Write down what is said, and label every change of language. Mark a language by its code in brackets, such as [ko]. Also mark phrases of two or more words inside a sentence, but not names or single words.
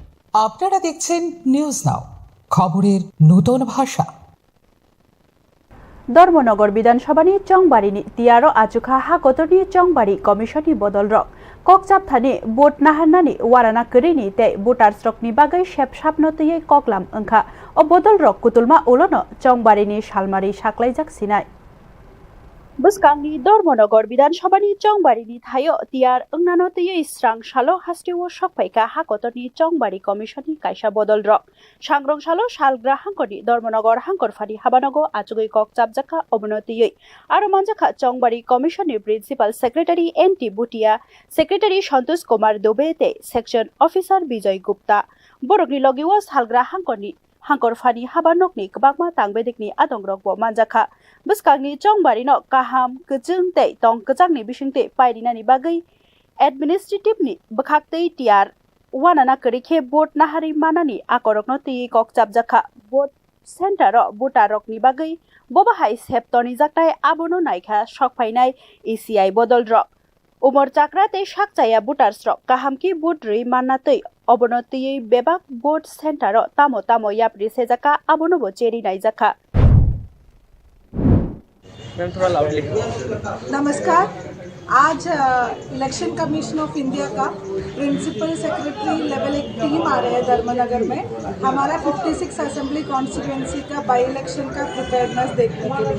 [bn] আপনারা দেখছেন নিউজ নাও, খবরের নতুন ভাষা। [trp] धर्मनगर विधानसभानि चongbarini tiyar ajuka hakotoni chongbarini komisioni bodol rok kokjap thani bot naharnani warana krini te voters rokni bagai shep sapnotiyei koklam wngkha o bodol rok kutulma ulono chongbarini salmari saklaijak sinai bwskangni धर्मनगर विधानसभानि चongbarini thaio tiyar wngnano tiyei srang salo hasteo sokpaika hakotoni chongbarini komisioni kaisa bodol rok sangrong salo salgra hangkoni धर्मनगर hangkorfani habanogo achugoi kokjap jaka obonotiyei aro manjaka chongbarini komisioni [en] principal secretary [trp] एनटी बुटिया सेक्रेटारि संतोष कुमार दोबेते [en] section officer [trp] विजय गुप्ता borokni logiwo salgra hangkoni hangkorfani habanokni kwbangma tangbedigni adongrokbo manjaka bwskangni chongbarino kaham kwchung tei tong kwchangni bisingtwi pairinani bagui administrativeni bwkhaktwi tiyar wanana kwrikhe bot nahari manani akorokno twi kokchapjaka bot center voter rokni bagui bobahai septoni jaktai abono naikha sokpainai ECI bodol rok umor chakra tei sakchaya voters rok kahamki bot rui mannatwi obonotiyei bebak bot center tamo tamo yapri sejaka abono bo cheri naijaka। [hi] नमस्कार। आज इलेक्शन कमीशन ऑफ इंडिया का [en] principal secretary level [hi] एक टीम आ रहे हैं धर्मनगर में हमारा 56 [en] assembly constituency [hi] का [en] by election [hi] का प्रिपेयरनेस देखने के लिए।